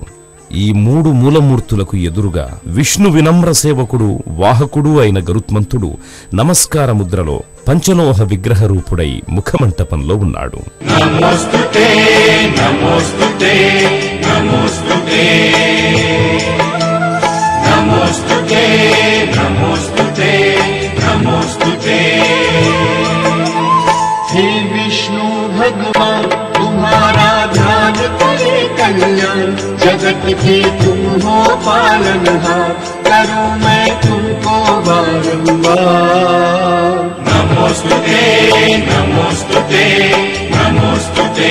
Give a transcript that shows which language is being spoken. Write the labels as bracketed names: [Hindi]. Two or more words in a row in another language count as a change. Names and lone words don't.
[Telugu] ఈ మూడు మూలమూర్తులకు ఎదురుగా విష్ణు వినమ్ర సేవకుడు వాహకుడు అయిన గరుత్మంతుడు నమస్కార ముద్రలో పంచలోహ విగ్రహ రూపుడై ముఖమంటపంలో ఉన్నాడు. [Sanskrit] నమోస్తుతే నమోస్తుతే నమోస్తుతే नमोस्तुते नमोस्तुते नमोस्तुते [Hindi] हे विष्णु भगवान तुम्हारा ध्यान करे कल्याण जगत के तुम हो पालनहार करूं मैं तुमको बारंबार [Sanskrit] नमोस्तुते नमोस्तुते नमोस्तुते